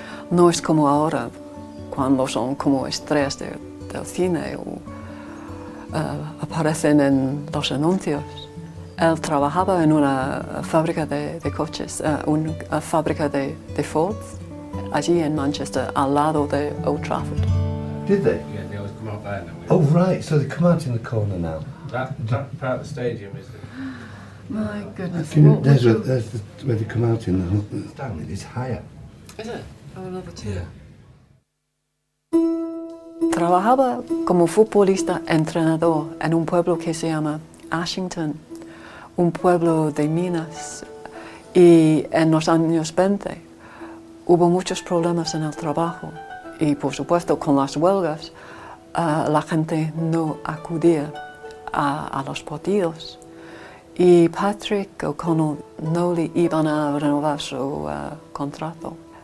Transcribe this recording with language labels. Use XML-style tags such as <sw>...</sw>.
<es>No es como ahora, cuando son como estrellas del cine o aparecen en los anuncios. Él trabajaba en una fábrica de coches, una fábrica de Fords, allí en Manchester, al lado de Old Trafford.</es> <en>Did they? Yeah, they always come out there now. Oh right, so they come out in the corner now. That part of the stadium is the... My goodness. There's where they come out in the stand. It's higher. Is it? Oh, another two. Yeah.</en> <es>Trabajaba como futbolista entrenador en un pueblo que se llama Ashington, un pueblo de minas, y en los años 20 hubo muchos problemas en el trabajo y por supuesto con las huelgas la gente no acudía a los partidos y Patrick O'Connell no le iban a renovar su contrato.</es>